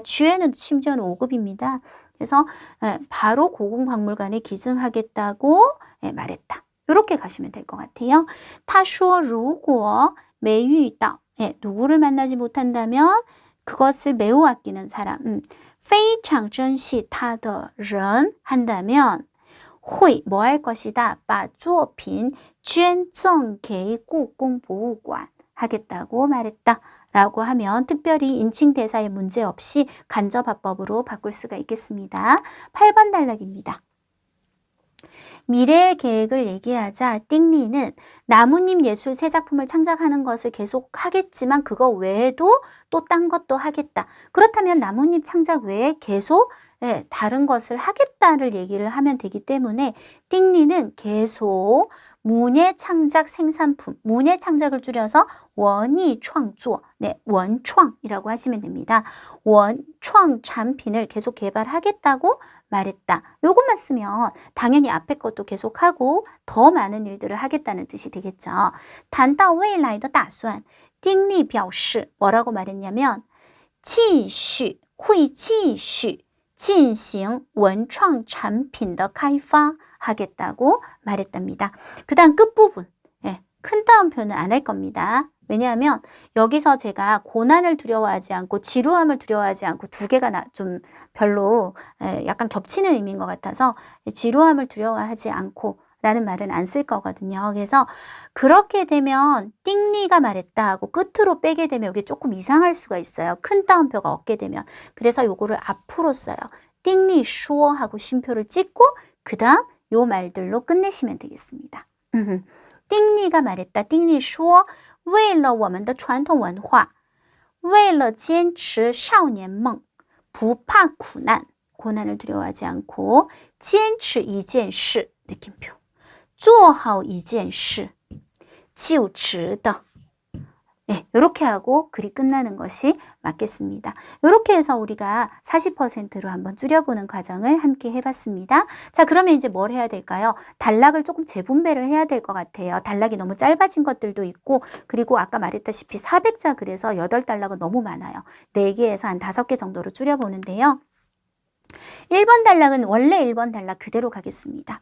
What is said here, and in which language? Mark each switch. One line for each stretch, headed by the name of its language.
Korean: 취행은 심지어는 5급입니다. 그래서 바로 고궁박물관에 기증하겠다고 말했다. 이렇게 가시면 될 것 같아요.
Chinese: 他说如果没遇到
Korean: 누구를 만나지 못한다면 그것을 매우 아끼는 사람
Chinese: 非常珍惜他的人
Korean: 한다면 会 뭐 할 것이다?
Chinese: 把作品捐赠给故宫博物馆
Korean: 하겠다고 말했다. 라고 하면 특별히 인칭 대사의 문제 없이 간접화법으로 바꿀 수가 있겠습니다. 8번 단락입니다. 미래의 계획을 얘기하자 띵리는 나뭇잎 예술 새 작품을 창작하는 것을 계속 하겠지만 그거 외에도 또 딴 것도 하겠다. 그렇다면 나뭇잎 창작 외에 계속 다른 것을 하겠다를 얘기를 하면 되기 때문에 띵리는 계속 문예 창작 생산품, 문예 창작을 줄여서 원이 창조, 원創이라고 하시면 됩니다. 원創产品을 계속 개발하겠다고 말했다. 요것만 쓰면 당연히 앞에 것도 계속하고 더 많은 일들을 하겠다는 뜻이 되겠죠.
Chinese: 谈到未来的打算丁力表示
Korean: 뭐라고 말했냐면
Chinese: 继续会继续进行文创产品的开发
Korean: 하겠다고 말했답니다. 그 다음 끝부분 큰 따옴표는 안 할 겁니다. 왜냐하면 여기서 제가 고난을 두려워하지 않고 지루함을 두려워하지 않고 두 개가 좀 별로 약간 겹치는 의미인 것 같아서 지루함을 두려워하지 않고 라는 말은 안 쓸 거거든요. 그래서 그렇게 되면 띵리가 말했다 하고 끝으로 빼게 되면 여기 조금 이상할 수가 있어요. 큰 따옴표가 없게 되면. 그래서 요거를 앞으로 써요. 띵리 슈어 하고 쉼표를 찍고 그 다음 요 말들로 끝내시면 되겠습니다. 띵리가 말했다.
Chinese: 띵리 슈어 为了我们的传统文化为了坚持少年梦不怕苦难
Korean: 고난을 두려워하지 않고
Chinese: 坚持一件事
Korean: 느낌표
Chinese: 做好一件事就值得
Korean: 이렇게 하고 글이 끝나는 것이 맞겠습니다. 이렇게 해서 우리가 40%로 한번 줄여보는 과정을 함께 해봤습니다. 자, 그러면 이제 뭘 해야 될까요? 단락을 조금 재분배를 해야 될 것 같아요. 단락이 너무 짧아진 것들도 있고 그리고 아까 말했다시피 400자 글에서 8단락은 너무 많아요. 4개에서 한 5개 정도로 줄여보는데요. 1번 단락은 원래 1번 단락 그대로 가겠습니다.